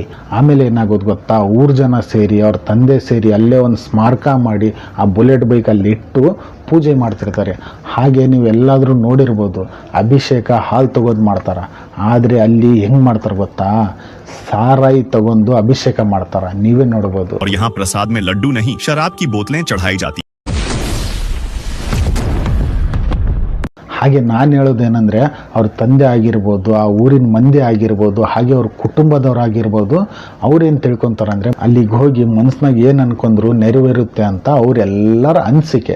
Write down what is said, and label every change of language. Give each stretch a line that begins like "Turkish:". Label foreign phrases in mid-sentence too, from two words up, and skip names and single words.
Kannada: ಆಮೇಲೆ ಏನಾಗೋದು ಗೊತ್ತಾ, ಊರು ಜನ ಸೇರಿ ಅವ್ರ ತಂದೆ ಸೇರಿ ಅಲ್ಲೇ ಒಂದು ಸ್ಮಾರಕ ಮಾಡಿ ಆ ಬುಲೆಟ್ ಬೈಕ್ ಅಲ್ಲಿ ಇಟ್ಟು ಪೂಜೆ ಮಾಡ್ತಿರ್ತಾರೆ. ಹಾಗೆ ನೀವು ಎಲ್ಲಾದರೂ ನೋಡಿರ್ಬೋದು, ಅಭಿಷೇಕ ಹಾಲು ತಗೋದು ಮಾಡ್ತಾರೆ. ಆದರೆ ಅಲ್ಲಿ ಹೆಂಗೆ ಮಾಡ್ತಾರೆ ಗೊತ್ತಾ, ಸಾರಾಯಿ ತಗೊಂಡು ಅಭಿಷೇಕ ಮಾಡ್ತಾರೆ, ನೀವೇ ನೋಡ್ಬೋದು.
Hindi: और यहाँ प्रसाद में लड्डू नहीं, शराब की बोतलें चढ़ाई जाती.
Kannada: ಹಾಗೆ ನಾನು ಹೇಳೋದೇನೆಂದರೆ, ಅವ್ರ ತಂದೆ ಆಗಿರ್ಬೋದು, ಆ ಊರಿನ ಮಂದಿ ಆಗಿರ್ಬೋದು, ಹಾಗೆ ಅವ್ರ ಕುಟುಂಬದವರಾಗಿರ್ಬೋದು, ಅವ್ರೇನು ತಿಳ್ಕೊತಾರೆ ಅಂದರೆ, ಅಲ್ಲಿಗೆ ಹೋಗಿ ಮನಸ್ಸಿನಾಗ ಏನು ಅನ್ಕೊಂಡ್ರು ನೆರವೇರುತ್ತೆ ಅಂತ ಅವರೆಲ್ಲರ ಅನಿಸಿಕೆ.